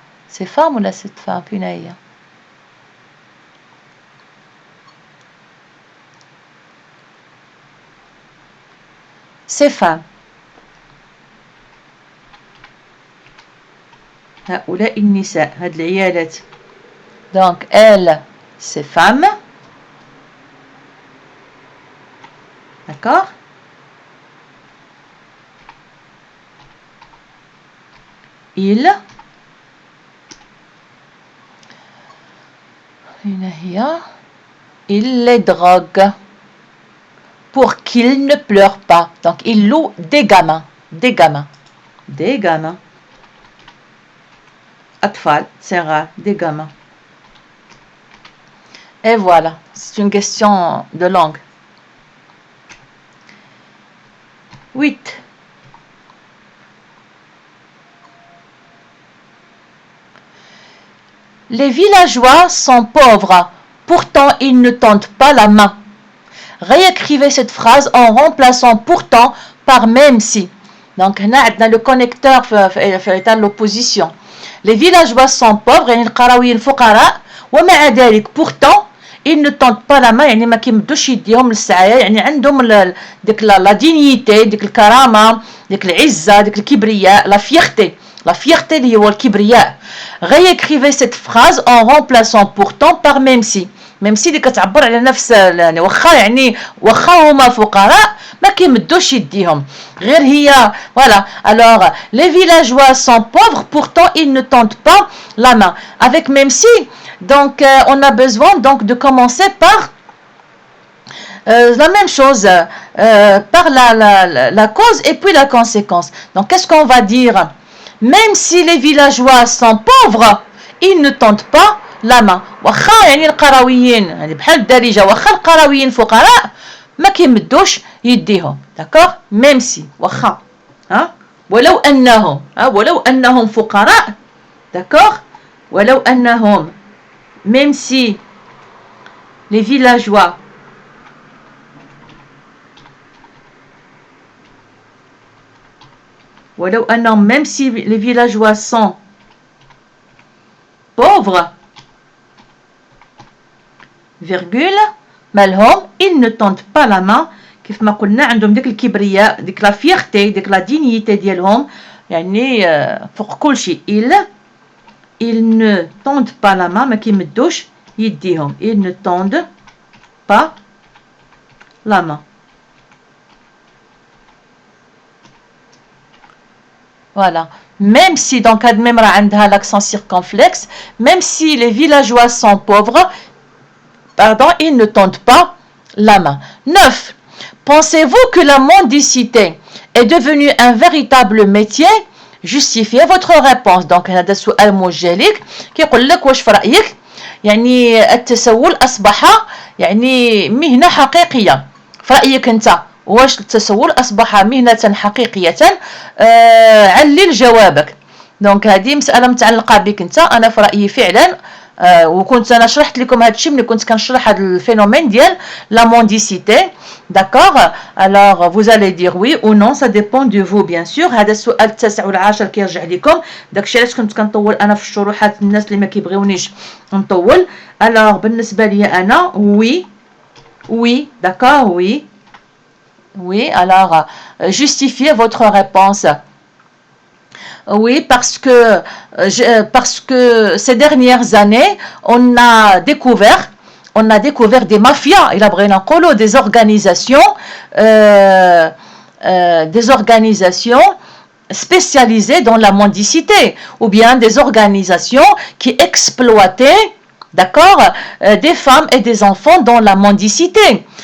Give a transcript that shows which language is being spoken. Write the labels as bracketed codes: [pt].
[fr] سي فام ولا سيت فام؟ [ar] فين هي؟ سي فام. هؤلاء النساء، هاد العيالات. دونك [fr] elle, c'est femme. D'accord? Il, il les drogue pour qu'ils ne pleurent pas. Donc, il loue des gamins. Des gamins. Des gamins. Atfal, c'est rare. Des gamins. Et voilà. C'est une question de langue. 8. Les villageois sont pauvres, pourtant ils ne tendent pas la main. Réécrivez cette phrase en remplaçant pourtant par même si. Donc, on a le connecteur fait l'opposition. Les villageois sont pauvres, [ar] يعني القرويين فقراء، ومع ذلك [fr] pourtant ils ne tendent pas la main، [ar] يعني ما كيمدوش يديهم للسعاية، يعني عندهم ديك [fr] لا دينيتي، [ar] ديك الكرامة، ديك العزة، ديك الكبرياء، [fr] لا فيرتي. La fierté [ar] اللي هو الكبرياء. [fr] Réécrivez cette phrase en remplaçant pourtant par même si. [ar] Même si اللي كتعبر على نفس، يعني واخا هما فقراء ما كيمدوش يديهم، غير هي. [fr] Voilà. Alors, les villageois sont pauvres, pourtant ils ne tendent pas la main. Avec même si, donc on a besoin donc de commencer par la même chose, par la cause et puis la conséquence. Donc, qu'est-ce qu'on va dire? Même si les villageois sont pauvres, ils ne tendent pas la main. [ar] واخا يعني القرويين، يعني بحال الدارجة، واخا القرويين فقراء ما كيمدوش يديهم. داكوغ؟ [fr] ميم سي، [ar] واخا ولو انهم فقراء. داكوغ؟ ولو انهم، [fr] même si les villageois même si les villageois sont pauvres, [ar] virgule مالهم [fr] ils ne tendent pas la main [ar] كيف ما قلنا عندهم ديك الكبرياء ديك [fr] لا فيرتي ديك لا دينيتي [ar] ديالهم يعني فوق كل شيء ils ne tendent pas la main ما كيمدوش يديهم ils ne tendent pas la main. [fr] Voilà. Même si, donc, même l'accent circonflexe, même si les villageois sont pauvres, pardon, ils ne tendent pas la main. 9. Pensez-vous que la mendicité est devenue un véritable métier? Justifiez votre réponse. [ar] Donc, هذا سؤال موجه لك كيقول لك واش في رأيك يعني التسول أصبح يعني مهنة حقيقية. في رأيك أنت واش التسول أصبح مهنة حقيقية؟ علل جوابك. دونك هذه مسألة متعلقة بك أنت. أنا في رأيي فعلا وكنت أنا شرحت لكم هذا الشيء ملي كنت كنشرح هذا الفينومين ديال لا مونديسيتي. [fr] D'accord? Alors, vous allez dire oui ou non, ça dépend de vous, bien sûr. [ar] هذا السؤال التاسع والعاشر كيرجع لكم. داكشي علاش كنت كنطول أنا في الشروحات الناس اللي ما كيبغيونيش نطول. [fr] Alors, [ar] بالنسبة لي أنا [fr] oui, oui, d'accord, oui. Oui, alors, justifiez votre réponse. Oui, parce que ces dernières années, on a découvert des mafias, des organisations spécialisées dans la mendicité, ou bien des organisations qui exploitaient, d'accord, des femmes et des enfants dans la mendicité.